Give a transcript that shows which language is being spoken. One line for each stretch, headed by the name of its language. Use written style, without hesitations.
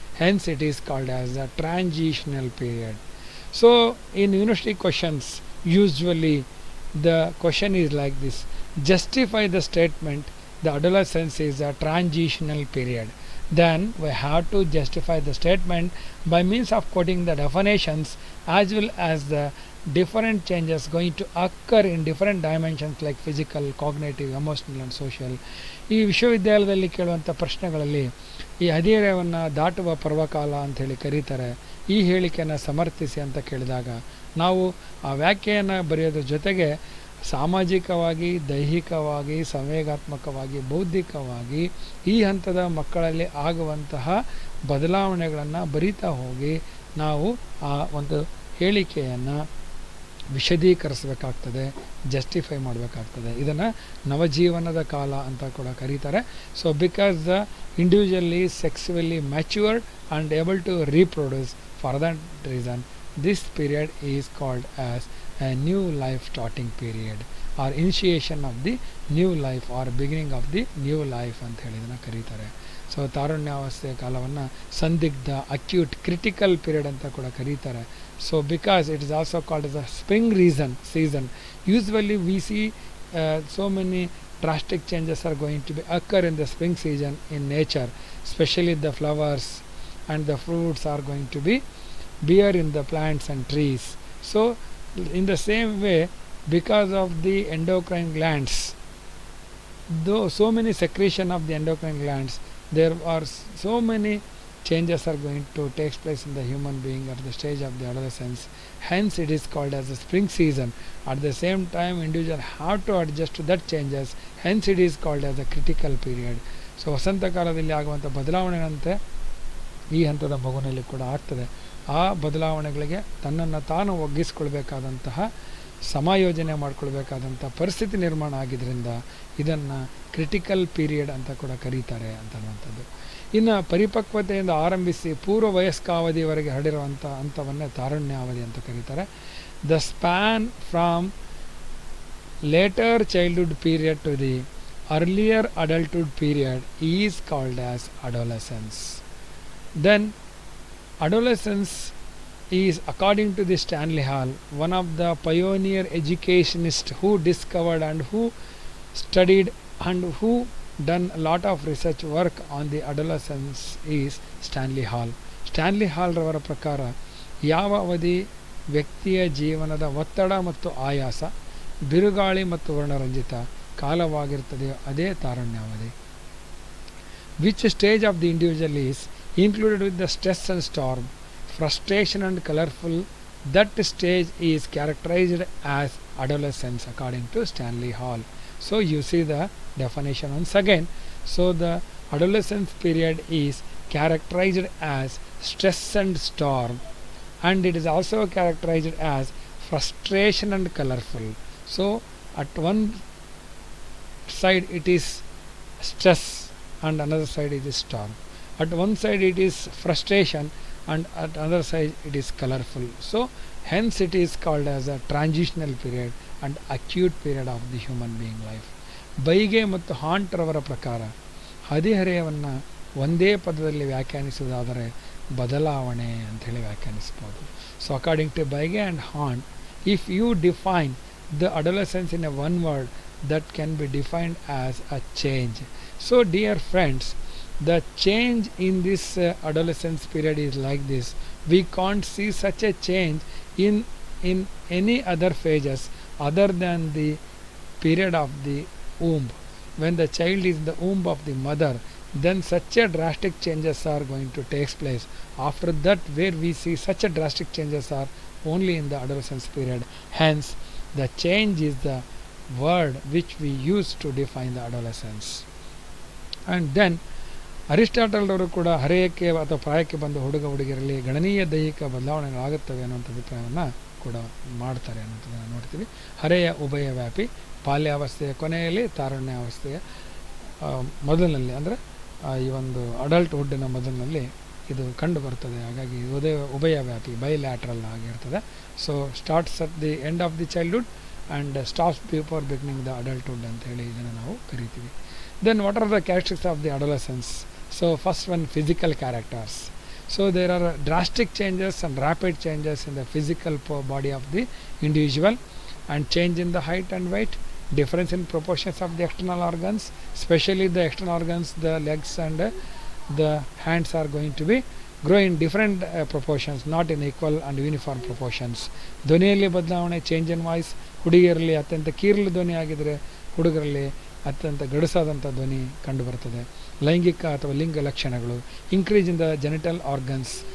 English: hence it is called as the transitional period. So in university questions, usually the question is like this: justify the statement the adolescence is a transitional period. Then we have to justify the statement by means of quoting the definitions as well as the different changes going to occur in different dimensions like physical, cognitive, emotional and social.
Kannada: ಈ ವಿಶ್ವವಿದ್ಯಾಲಯದಲ್ಲಿ ಕೇಳುವಂಥ ಪ್ರಶ್ನೆಗಳಲ್ಲಿ ಈ ಹದಿಹರೆಯವನ್ನು ದಾಟುವ ಪರ್ವಕಾಲ ಅಂಥೇಳಿ ಕರೀತಾರೆ. ಈ ಹೇಳಿಕೆಯನ್ನು ಸಮರ್ಥಿಸಿ ಅಂತ ಕೇಳಿದಾಗ ನಾವು ಆ ವ್ಯಾಖ್ಯೆಯನ್ನು ಬರೆಯೋದ್ರ ಜೊತೆಗೆ ಸಾಮಾಜಿಕವಾಗಿ, ದೈಹಿಕವಾಗಿ, ಸಂವೇಗಾತ್ಮಕವಾಗಿ, ಬೌದ್ಧಿಕವಾಗಿ ಈ ಹಂತದ ಮಕ್ಕಳಲ್ಲಿ ಆಗುವಂತಹ ಬದಲಾವಣೆಗಳನ್ನು ಬರಿತಾ ಹೋಗಿ ನಾವು ಆ ಒಂದು ಹೇಳಿಕೆಯನ್ನು ವಿಶದೀಕರಿಸಬೇಕಾಗ್ತದೆ, ಜಸ್ಟಿಫೈ ಮಾಡಬೇಕಾಗ್ತದೆ. ಇದನ್ನು ನವಜೀವನದ ಕಾಲ ಅಂತ ಕೂಡ ಕರೀತಾರೆ.
English: so because the individual is sexually matured and able to reproduce, for that reason this period is called as a new life starting period or initiation of the new life or beginning of the new life
Kannada: ಅಂತ ಹೇಳಿ ಇದನ್ನು ಕರೀತಾರೆ. So ತಾರುಣ್ಯಾವಸ್ಥೆಯ ಕಾಲವನ್ನು ಸಂದಿಗ್ಧ, acute, critical period ಅಂತ ಕೂಡ ಕರೀತಾರೆ.
English: So because it is also called as a spring season. Usually we see so many drastic changes are going to be occur in the spring season in nature, especially the flowers and the fruits are going to be bear in the plants and trees. So in the same way, because of the endocrine glands, though so many secretion of the endocrine glands, there are so many changes are going to take place in the human being at the stage of the adolescence. Hence it is called as a spring season. At the same time, individual have to adjust to that changes. Hence it is called as a critical period.
Kannada: So ವಸಂತ ಕಾಲದಲ್ಲಿ ಆಗುವಂಥ ಬದಲಾವಣೆಯಂತೆ ಈ ಹಂತದ ಮಗುವಿನಲ್ಲಿ ಕೂಡ ಆಗ್ತದೆ. ಆ ಬದಲಾವಣೆಗಳಿಗೆ ತನ್ನನ್ನು ತಾನು ಒಗ್ಗಿಸ್ಕೊಳ್ಬೇಕಾದಂತಹ, ಸಮಾಯೋಜನೆ ಮಾಡಿಕೊಳ್ಬೇಕಾದಂಥ ಪರಿಸ್ಥಿತಿ ನಿರ್ಮಾಣ ಆಗಿದ್ದರಿಂದ ಇದನ್ನು ಕ್ರಿಟಿಕಲ್ ಪೀರಿಯಡ್ ಅಂತ ಕೂಡ ಕರೀತಾರೆ ಅಂತನ್ನುವಂಥದ್ದು. ಇನ್ನು ಪರಿಪಕ್ವತೆಯಿಂದ ಆರಂಭಿಸಿ ಪೂರ್ವ ವಯಸ್ಕಾವಧಿಯವರೆಗೆ ಹರಡಿರುವಂಥ ಹಂತವನ್ನೇ ತಾರುಣ್ಯಾವಧಿ ಅಂತ ಕರೀತಾರೆ.
English: The span from later childhood period to the earlier adulthood period is called as adolescence. Then adolescence is, according to the Stanley Hall, one of the pioneer educationists who discovered and who studied and who done a lot of research work on the adolescence is Stanley Hall.
Kannada: Stanley Hall ರವರ ಪ್ರಕಾರ ಯಾವ ಅವಧಿ ವ್ಯಕ್ತಿಯ ಜೀವನದ ಒತ್ತಡ ಮತ್ತು ಆಯಾಸ, ಬಿರುಗಾಳಿ ಮತ್ತು ವರ್ಣರಂಜಿತ ಕಾಲವಾಗಿರುತ್ತದೆಯೋ ಅದೇ ತಾರುಣ್ಯಾವಧಿ.
English: Which stage of the individual is included with the stress and storm, frustration and colorful, that stage is characterized as adolescence according to Stanley Hall. So you see the definition once again. So the adolescence period is characterized as stress and storm, and it is also characterized as frustration and colorful. So at one side it is stress and another side it is storm. At one side it is frustration and at another side it is colorful. So hence it is called as a transitional period and acute period of the human being life.
Kannada: ಬೈಗೆ ಮತ್ತು haunt ರವರ ಪ್ರಕಾರ ಹದಿಹರೆಯವನ್ನು ಒಂದೇ ಪದದಲ್ಲಿ ವ್ಯಾಖ್ಯಾನಿಸುವುದಾದರೆ ಬದಲಾವಣೆ ಅಂಥೇಳಿ ವ್ಯಾಖ್ಯಾನಿಸ್ಬೋದು.
English: So according to Bigge and Hunt, if you define the adolescence in a one word, that can be defined as a change. So dear friends, the change in this adolescence period is like this. We can't see such a change in any other phases other than the period of the womb. When the child is in the womb of the mother, then such a drastic changes are going to take place. After that, where we see such a drastic changes are only in the adolescence period. Hence the change is the word which we use to define the adolescence.
Kannada: And then Aristotle ಅವರು ಕೂಡ ಹರೆಯಕ್ಕೆ ಅಥವಾ ಪ್ರಾಯಕ್ಕೆ ಬಂದ ಹುಡುಗ ಹುಡುಗಿಯರಲ್ಲಿ ಗಣನೀಯ ದೈಹಿಕ ಬದಲಾವಣೆಗಳಾಗುತ್ತವೆ ಅನ್ನುವಂಥ ಅಭಿಪ್ರಾಯವನ್ನು ಕೂಡ ಮಾಡ್ತಾರೆ ಅನ್ನೋದನ್ನು ನೋಡ್ತೀವಿ. ಹರೆಯ ಉಭಯವ್ಯಾಪಿ, ಬಾಲ್ಯಾವಸ್ಥೆಯ ಕೊನೆಯಲ್ಲಿ, ತಾರುಣ್ಯಾವಸ್ಥೆಯ ಮೊದಲಿನಲ್ಲಿ, ಅಂದರೆ ಈ ಒಂದು ಅಡಲ್ಟ್ಹುಡ್ಡಿನ ಮೊದಲಿನಲ್ಲಿ ಇದು ಕಂಡು ಬರ್ತದೆ. ಹಾಗಾಗಿ ಉಭಯವ್ಯಾಪಿ, ಬೈಲ್ಯಾಟ್ರಲ್ ಆಗಿರ್ತದೆ.
English: so starts at the end of the childhood and stops before beginning the adulthood
Kannada: ಅಂತ ಹೇಳಿ ಇದನ್ನು ನಾವು ಕರಿತೀವಿ.
English: Then what are the characteristics of the adolescence? So first one, physical characters. So there are drastic changes and rapid changes in the physical body of the individual, and change in the height and weight, difference in proportions of the external organs, especially the external organs, the legs and the hands are going to be grow in different proportions, not in equal and uniform proportions.
Kannada: ಧ್ವನಿಯಲ್ಲಿ ಬದಲಾವಣೆ,
English: change in voice,
Kannada: ಹುಡುಗಿಯರಲ್ಲಿ ಅತ್ಯಂತ ಕೀರಲು ಧ್ವನಿ ಆಗಿದ್ದರೆ ಹುಡುಗರಲ್ಲಿ ಅತ್ಯಂತ ಗಡುಸಾದಂಥ ಧ್ವನಿ ಕಂಡುಬರ್ತದೆ. ಲೈಂಗಿಕ ಅಥವಾ ಲಿಂಗ ಲಕ್ಷಣಗಳು,
English: Increase in the genital organs.